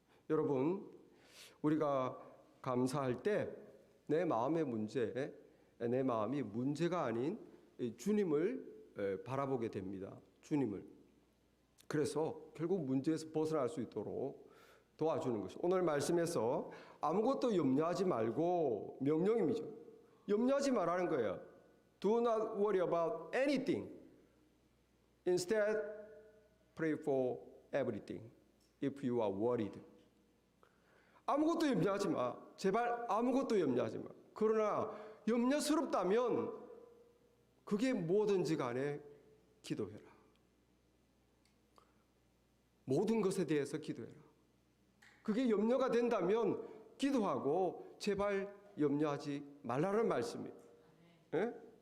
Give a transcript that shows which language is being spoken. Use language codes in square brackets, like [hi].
[ko] 여러분, 우리가 감사할 때 내 마음의 문제, 내 마음이 문제가 아닌 주님을 바라보게 됩니다. 주님을. 그래서 결국 문제에서 벗어날 수 있도록 도와주는 것이 오늘 말씀에서 아무것도 염려하지 말고 명령입니다. 염려하지 말라는 거예요. [en] Do not worry about anything. Instead, pray for everything. If you are worried. [ko] 아무것도 염려하지 마. 제발 아무것도 염려하지 마. 그러나 염려스럽다면 그게 뭐든지 간에 기도해라. 모든 것에 대해서 기도해라. 그게 염려가 된다면 기도하고 제발 염려하지 말라는 말씀이에요. 예?